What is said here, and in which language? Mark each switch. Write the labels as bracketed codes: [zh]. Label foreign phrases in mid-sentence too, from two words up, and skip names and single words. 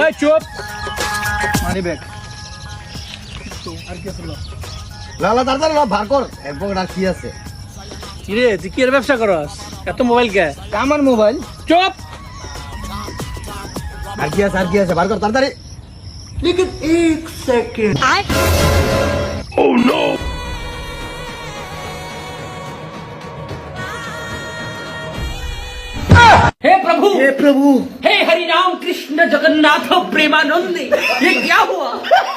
[bn] এই চুপ, [en] money bag [bn] আর কি আছে? লালা তাড়াতাড়ি ল বার কর, এক পকেট আর কি আছে? কিরে তুই কি এর ব্যবসা করস? এত মোবাইল কে? আমার মোবাইল। চুপ। আর কি আছে, আর কি আছে বার কর তাড়াতাড়ি। [hi] हे प्रभु, हे हरि राम कृष्ण जगन्नाथ प्रेमानंद, ये क्या हुआ?